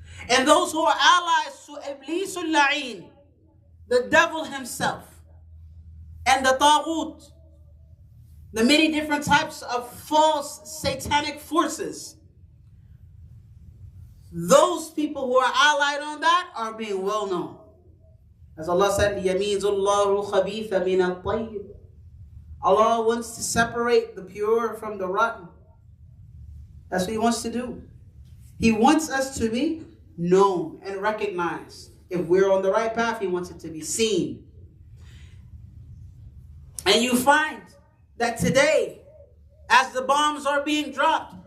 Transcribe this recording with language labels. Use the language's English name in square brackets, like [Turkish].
[English] And those who are allies to Iblisul La'in, the devil himself, and the Taghut, the many different types of false satanic forces, those people who are allied on that are being well known. As Allah said, [Arabic] يَمِيزُ اللَّهُ الْخَبِيثَ مِنَ الطَّيِّبِ. [English] Allah wants to separate the pure from the rotten. That's what He wants to do. He wants us to be known and recognized. If we're on the right path, He wants it to be seen. And you find that today, as the bombs are being dropped,